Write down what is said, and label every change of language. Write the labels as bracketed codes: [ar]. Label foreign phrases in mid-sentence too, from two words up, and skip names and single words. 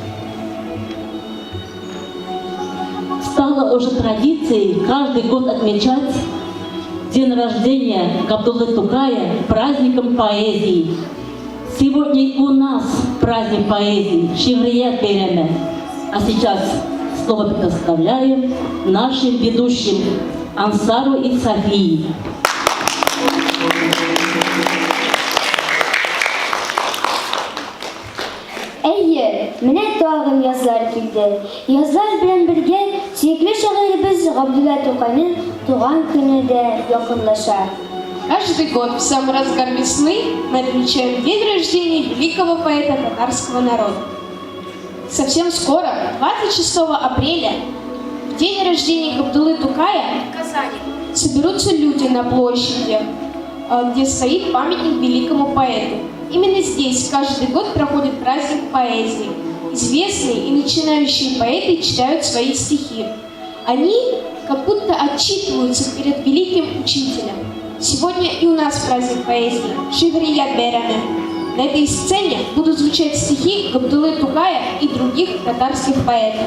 [ru] Стало уже традицией каждый год отмечать день рождения Габдуллы Тукая праздником поэзии. Сегодня и у нас праздник поэзии Шихрият Бейрами. А сейчас слово предоставляем нашим ведущим Ансару и Софии. [tt] Әйе, менә тагын язлар килде. Язлар белән бергә сөекле шагыйребез Габдулла Тукайның туган көне дә якынлаша. [ru] Каждый год в самый разгар весны мы отмечаем день рождения великого поэта татарского народа. Совсем скоро, 26 апреля, в день рождения Габдуллы Тукая в Казани соберутся люди на площади, где стоит памятник великому поэту. Именно здесь каждый год проходит праздник поэзии. Известные и начинающие поэты читают свои стихи. Они как будто отчитываются перед великим учителем. Сегодня и у нас праздник поэзии Шихрият Бейрами. На этой сцене будут звучать стихи Габдуллы Тукая и других татарских поэтов.